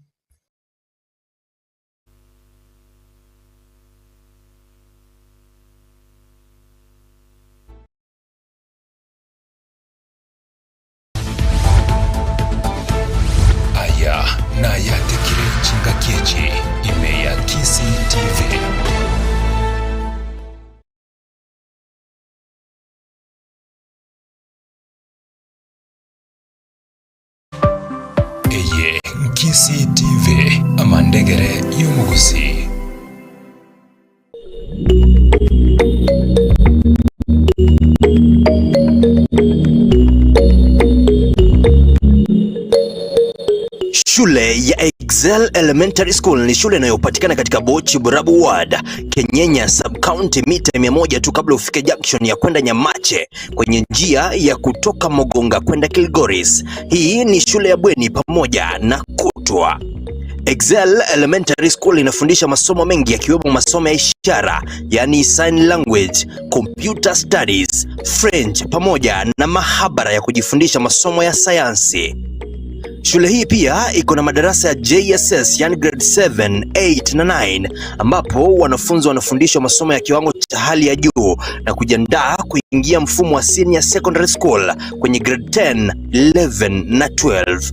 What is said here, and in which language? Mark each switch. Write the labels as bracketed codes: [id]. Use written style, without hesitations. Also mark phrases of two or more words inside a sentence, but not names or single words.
[guz] aya nayatekire chingaki echi ime ya Kisii TV. Eye Kisii TV amandegere y'umuguzi. [sw] Shule ya Excel Elementary School ni shule inayopatikana katika Bochi Burabu Ward, Kenyenya Sub-County, mita 100 tu kabla ufike junction ya kwenda Nyamache kwenye njia ya kutoka Mogonga kwenda Kilgoris. Hii ni shule ya bweni pamoja na kutwa. Excel Elementary School inafundisha masomo mengi yakiwemo masomo ya ishara, yani [en] sign language, computer studies, [sw] French pamoja na mahabara ya kujifundisha masomo ya sayansi. Shule hii pia iko na madarasa ya JSS, yani grade 7, 8 na 9, ambapo wanafunzi wanafundishwa masomo ya kiwango cha hali ya juu na kujiandaa kuingia mfumo wa [en] senior secondary school [sw] kwenye grade 10, 11 na 12.